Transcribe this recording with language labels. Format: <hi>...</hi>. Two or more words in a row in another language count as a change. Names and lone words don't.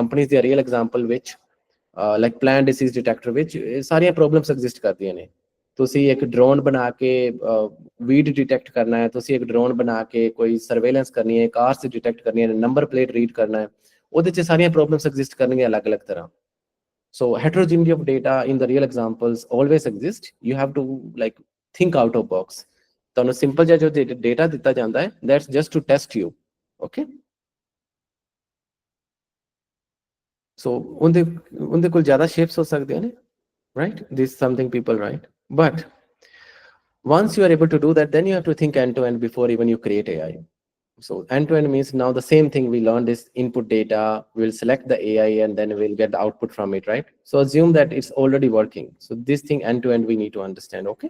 <en>ਕੰਪਨੀਜ਼ ਦੀ real example</en> <pa>ਵਿੱਚ</pa> <en>like plan disease detector</en> <pa>ਵਿੱਚ ਸਾਰੀਆਂ</pa> <en>problems exist</en> <pa>ਕਰਦੀਆਂ ਨੇ। ਤੁਸੀਂ ਇੱਕ ਡਰੋਨ ਬਣਾ ਕੇ</pa> <en>weed detect</en> <pa>ਕਰਨਾ ਹੈ, ਤੁਸੀਂ ਇੱਕ ਡਰੋਨ ਬਣਾ ਕੇ ਕੋਈ ਸਰਵੇਲੈਂਸ ਕਰਨੀ ਹੈ,</pa> <en>cars detect</en> <pa>ਕਰਨੀਆਂ ਨੇ,</pa> <en>number plate read</en> <pa>ਕਰਨਾ ਹੈ, ਉਹਦੇ 'ਚ ਸਾਰੀਆਂ</pa> <en>problems exist</en> <pa>ਕਰਨਗੀਆਂ ਅਲੱਗ-ਅਲੱਗ ਤਰ੍ਹਾਂ।</pa> <en>So heterogeneity of data in the real examples always exist. You have to like think out of box.</en> <pa>ਤੁਹਾਨੂੰ ਸਿੰਪਲ ਜਿਹਾ ਜੋ ਡੇਟਾ ਦਿੱਤਾ ਜਾਂਦਾ ਹੈ,</pa> <en>that's just to test you, okay?</en> <pa>So ਉਹਦੇ ਕੋਲ ਜ਼ਿਆਦਾ shapes ਹੋ ਸਕਦੀਆਂ ਨੇ,</pa> <en>right? This is something people write. But once you are able to do that, then you have to think end to end before even you create AI. So end to end means now the same thing we learned is input data, we'll select the AI and then we'll get the output from it, right? So assume that it's already working. So this thing end to end we need to understand, okay?</en>